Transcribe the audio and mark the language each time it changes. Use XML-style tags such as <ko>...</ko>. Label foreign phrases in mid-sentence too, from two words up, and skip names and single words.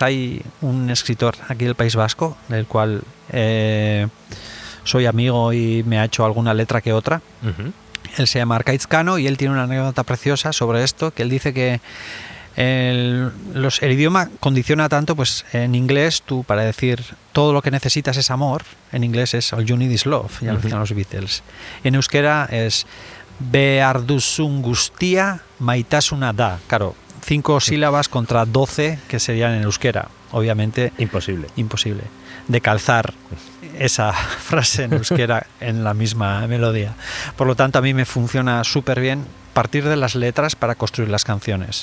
<es>Hay un escritor aquí del País Vasco, del cual soy amigo y me ha hecho alguna letra que otra. Ujú. Él se llama Arkaitz Cano y él tiene una anécdota preciosa sobre esto, que él dice que el idioma condiciona tanto, pues en inglés tú para decir todo lo que necesitas es amor, en inglés es</es> <en>all you need is love,</en> <es>ya lo decían los Beatles. En euskera es</es> <eu>behar duzun guztia maitasuna da.</eu> <es>Claro, 5 sílabas contra 12 que serían en euskera. Obviamente Imposible. de calzar esa frase en euskera en la misma melodía. Por lo tanto, a mí me funciona súper bien partir de las letras para construir las canciones.</es>